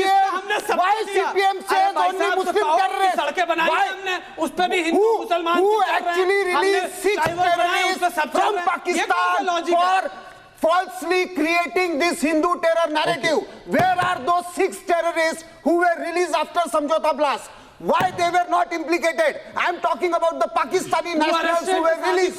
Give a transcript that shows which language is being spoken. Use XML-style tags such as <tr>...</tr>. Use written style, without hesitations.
<en>YCPM says only Muslim terrorists.</en> <hi>सड़कें बनाई हमने, उस पे भी हिंदू मुसलमान</hi> <en>Who actually released 6 terrorists from Pakistan for falsely creating this Hindu terror narrative? Where are those 6 terrorists who were released after Samjhauta blast? Why they were not implicated? I am talking about the Pakistani nationals who were released.</en>